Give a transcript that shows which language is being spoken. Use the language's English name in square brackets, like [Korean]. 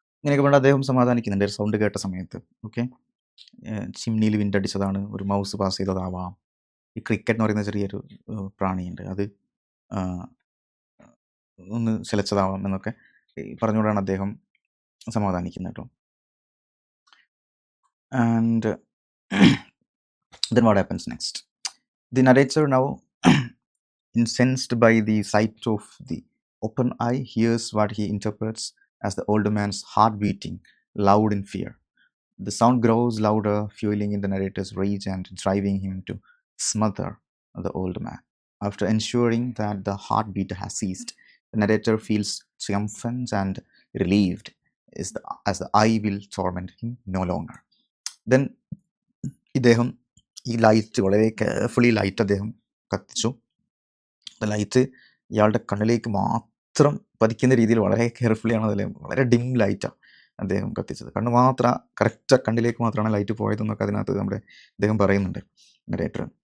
[Malayalam] ഇങ്ങനെയൊക്കെ പറഞ്ഞാൽ അദ്ദേഹം സമാധാനിക്കുന്നുണ്ട് സൗണ്ട് കേട്ട സമയത്ത്. ഓക്കെ, ചിമ്നിയിൽ വിൻഡ് അടിച്ചതാണ്, ഒരു മൗസ് പാസ് ചെയ്തതാവാം, ഈ ക്രിക്കറ്റ് എന്ന് പറയുന്ന ചെറിയൊരു പ്രാണിയുണ്ട്, അത് ഒന്ന് ചലച്ചതാവാം എന്നൊക്കെ പറഞ്ഞുകൊണ്ടാണ് അദ്ദേഹം സമാധാനിക്കുന്നത് കേട്ടോ. [English] And then what happens next? The narrator, now incensed by the sight of the open eye, hears what he interprets as the old man's heart beating loud in fear. The sound grows louder, fueling in the narrator's rage and driving him to smother the old man. After ensuring that the heartbeat has ceased, the narrator feels triumphant and relieved as the eye will torment him no longer. [Malayalam] Then ഇദ്ദേഹം ഈ light വളരെ carefully light അദ്ദേഹം കത്തിച്ചു. Light ഇയാളുടെ കണ്ണിലേക്ക് മാത്രം പതിക്കുന്ന രീതിയിൽ വളരെ കെയർഫുള്ളിയാണ് അതിൽ, വളരെ ഡിം ലൈറ്റാണ് അദ്ദേഹം കത്തിച്ചത്. കണ്ണ് മാത്രം കറക്റ്റ് കണ്ണിലേക്ക് മാത്രമാണ് ലൈറ്റ് പോയതെന്നൊക്കെ അതിനകത്ത് അദ്ദേഹം പറയുന്നുണ്ട് നരേറ്റർ.